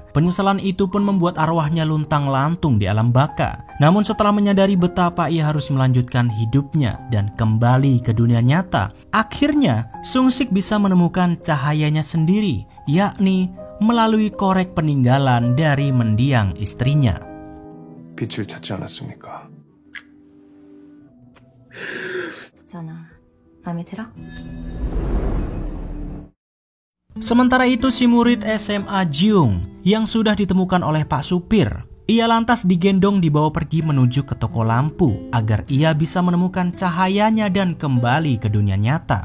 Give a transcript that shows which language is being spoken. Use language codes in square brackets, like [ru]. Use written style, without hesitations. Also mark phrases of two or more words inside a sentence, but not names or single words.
[id] Penyesalan itu pun membuat arwahnya luntang-lantung di alam baka. Namun setelah menyadari betapa ia harus melanjutkan hidupnya dan kembali ke dunia nyata, akhirnya Sung Sik bisa menemukan cahayanya sendiri, yakni melalui korek peninggalan dari mendiang istrinya. [ko] 빛을 찾지 않았습니까? 있잖아. 마음에 들어? [id] Sementara itu si murid SMA Jiung yang sudah ditemukan oleh Pak Supir, ia lantas digendong dibawa pergi menuju ke toko lampu agar ia bisa menemukan cahayanya dan kembali ke dunia nyata.